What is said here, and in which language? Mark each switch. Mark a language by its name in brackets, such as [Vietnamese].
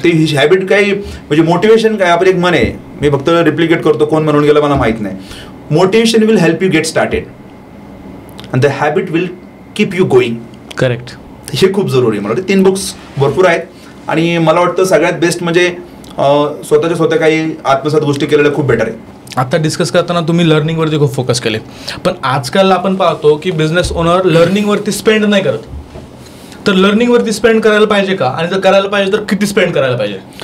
[Marathi] ते हॅबिट काही म्हणजे मोटिवेशन काय, आपण एक म्हण आहे, मी फक्त रिप्लिकेट करतो, कोण म्हणून गेलं मला माहित नाही. [English] Motivation will help you get started and the habit will keep you going. Correct. [Marathi] हे खूप जरुरी. मला वाटतं 3 बुक्स भरपूर आहेत. आणि मला वाटतं सगळ्यात बेस्ट म्हणजे स्वतः काही आत्मसात गोष्टी केलेल्या खूप बेटर आहे. आता डिस्कस करताना तुम्ही लर्निंगवरती खूप फोकस केले, पण आजकाल आपण पाहतो की बिझनेस ओनर लर्निंगवरती स्पेंड नाही करत. तर लर्निंगवरती स्पेंड करायला पाहिजे का, आणि जर करायला पाहिजे तर किती स्पेंड करायला पाहिजे?